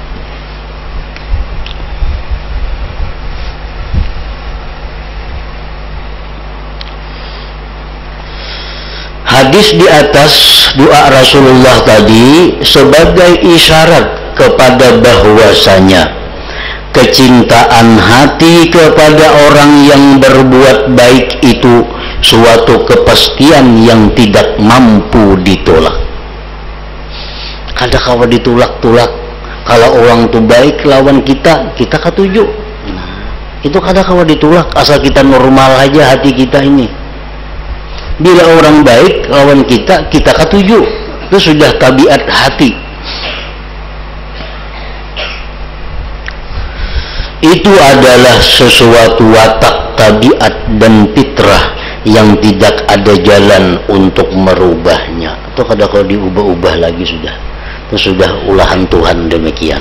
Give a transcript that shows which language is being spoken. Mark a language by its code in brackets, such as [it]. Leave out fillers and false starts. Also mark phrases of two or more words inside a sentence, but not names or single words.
[id] Hadis di atas doa Rasulullah tadi sebagai isyarat kepada bahwasanya kecintaan hati kepada orang yang berbuat baik itu suatu kepastian yang tidak mampu ditolak. [bjn] Kada kawa ditolak-tolak. Kalau orang itu baik lawan kita, kita katuju. Nah, itu kada kawa ditolak asal kita normal aja hati kita ini. Bila orang baik lawan kita, kita katuju. [id] Itu sudah tabiat hati. Itu adalah sesuatu watak, tabiat dan fitrah yang tidak ada jalan untuk merubahnya. [bjn] Atau kada kalau diubah-ubah lagi sudah. Itu sudah ulahan Tuhan demikian.